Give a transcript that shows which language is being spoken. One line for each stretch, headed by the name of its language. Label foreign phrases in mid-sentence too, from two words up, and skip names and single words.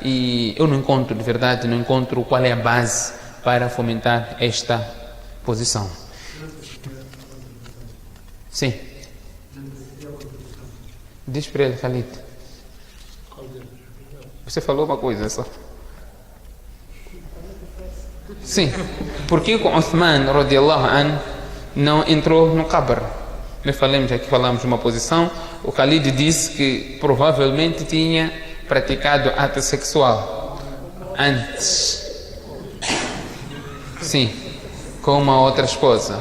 Portuguese: E eu não encontro, de verdade, não encontro qual é a base para fomentar esta posição. Sim. Diz para ele, Khalid. Você falou uma coisa só. Sim. Por que o Uthman,
Arabic: رضي الله عنه,
Portuguese: não entrou no qabr? Nós falamos de uma posição. O Khalid disse que provavelmente tinha praticado ato sexual antes. Sim. Com uma outra esposa.